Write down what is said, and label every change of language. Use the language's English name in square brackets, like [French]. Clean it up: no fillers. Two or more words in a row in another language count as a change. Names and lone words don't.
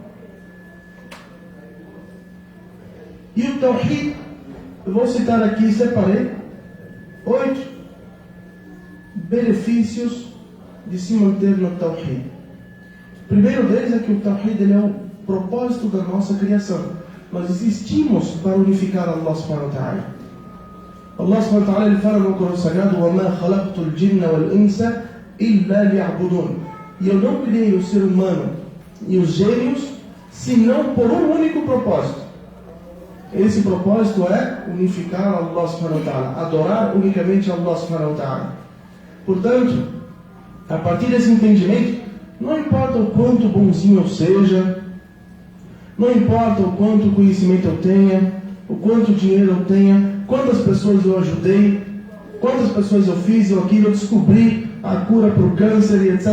[Portuguese] E o Tawhid, eu vou citar aqui, separei 8 benefícios de se manter no Tawhid. O primeiro deles é que o Tawhid ele é o propósito da nossa criação. Nós existimos para unificar Allah [Arabic] سبحانه وتعالى. [Portuguese] Allah [Arabic] سبحانه وتعالى [Portuguese] ele fala no Corão Sagrado [Arabic] وَمَا خَلَقْتُ الْجِنَّ وَالْإِنسَ إِلَّا لِيَعْبُدُونَ. [Portuguese] E eu não criei o ser humano e os gênios senão por um único propósito. Esse propósito é unificar Allah [Arabic] سبحانه وتعالى, [Portuguese] adorar unicamente Allah [Arabic] سبحانه وتعالى. [Portuguese] Portanto, a partir desse entendimento, não importa o quanto bonzinho eu seja, não importa o quanto conhecimento eu tenha, o quanto dinheiro eu tenha, quantas pessoas eu ajudei, quantas pessoas eu fiz, eu aquilo, eu descobri a cura para o câncer e etc.